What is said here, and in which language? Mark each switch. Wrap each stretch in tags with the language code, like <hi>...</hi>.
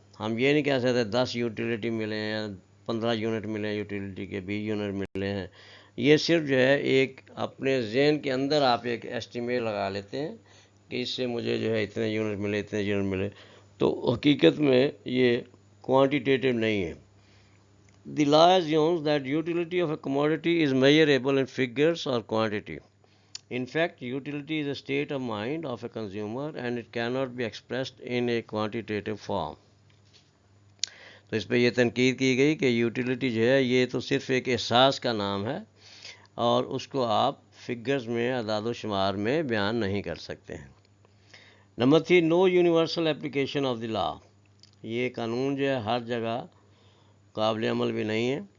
<ur>ہم یہ نہیں کہہ سکتے 10 یوٹیلیٹی ملے ہیں، 15 یونٹ ملے ہیں یوٹیلیٹی کے، 20 یونٹ ملے ہیں. یہ صرف جو ہے ایک اپنے ذہن کے اندر آپ ایک ایسٹیمیٹ لگا لیتے ہیں کہ اس سے مجھے جو ہے اتنے یونٹ ملے، اتنے یونٹ ملے، تو حقیقت میں یہ کوانٹیٹیو نہیں ہے.</ur> <en>The law assumes that utility of a commodity is measurable in figures or quantity. In fact, utility is a state of mind of a consumer and it cannot be expressed in a quantitative form.</en> <ur>تو اس پہ یہ تنقید کی گئی کہ utility جو ہے یہ تو صرف ایک احساس کا نام ہے اور اس کو آپ فگرز میں، اعداد و شمار میں بیان نہیں کر سکتے ہیں. Number 3،</ur> <en>No universal application of the law.</en> <ur>یہ قانون جو ہے ہر جگہ قابل عمل بھی نہیں ہے.</ur>